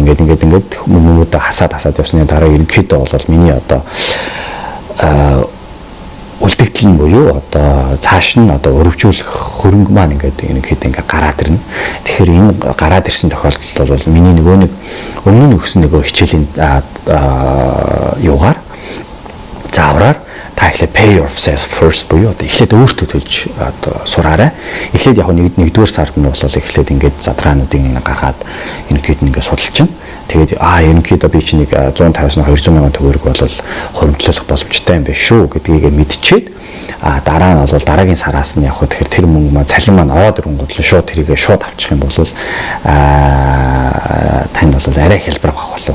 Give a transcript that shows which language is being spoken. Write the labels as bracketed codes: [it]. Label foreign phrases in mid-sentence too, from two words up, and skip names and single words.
[mn] Ингээд хүмүүстээ хасаад явсны дараа ерөнхийдөө бол миний одоо үлдэгдэл нь буюу одоо цааш нь одоо өргөжүүлэх хөрөнгө маань ингээд гараад ирнэ. Тэгэхээр энэ гараад ирсэн тохиолдолд бол миний нөгөө нэг өмнө нь өгсөн нөгөө хичээлийн юугаар заавраар та эхлээд [en] pay yourself first [mn] буюу одоо эхлээд өөртөө төлж одоо сураарай. Эхлээд яг нэгдүгээр сард нь бол эхлээд ингээд задраануудыг гаргаад ерөнхийд нь ингээд судалж чинь. Тэгээд ерөнхийдөө би чинь 150-аас 200 мянган төгрөг бол хөрөнгөлөх боломжтой юм байна шүү гэдгийг мэдчихэд дараа нь бол дараагийн сараас нь явах тэгэхээр тэр мөнгө маань цалин маань ороод ирэнгүүт л шууд тэрийг шууд авчих юм бол танд бол арай хэлбэр авах болов.